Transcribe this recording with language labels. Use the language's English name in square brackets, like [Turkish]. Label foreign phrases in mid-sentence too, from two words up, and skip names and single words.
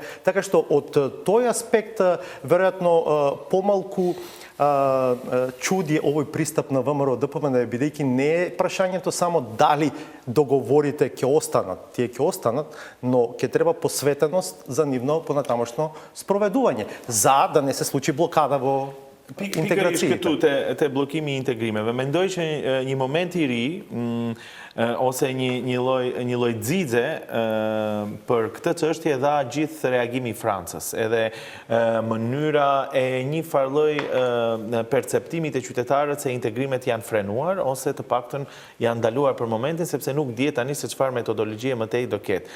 [Macedonian] Така што од тој аспект веројатно помалку чуди овој пристап на ВМРО ДПМН, бидејќи не е прашањето само дали договорите ќе останат. Тие ќе останат, но ќе треба посветеност за нивно понатамошно спроведување, за да не се случи блокада во интеграциите. [Albanian] Këtu te bllokimi i integrimeve. Mendoj që një moment i ri ose një lloj xixe për këtë çështje dha gjithë reagimi i Francës, edhe mënyra e një farlloj perceptimit të qytetarët se integrimet janë frenuar ose të paktën janë ndaluar për momentin, sepse nuk dihet tani se çfarë metodologjie më tej do ketë.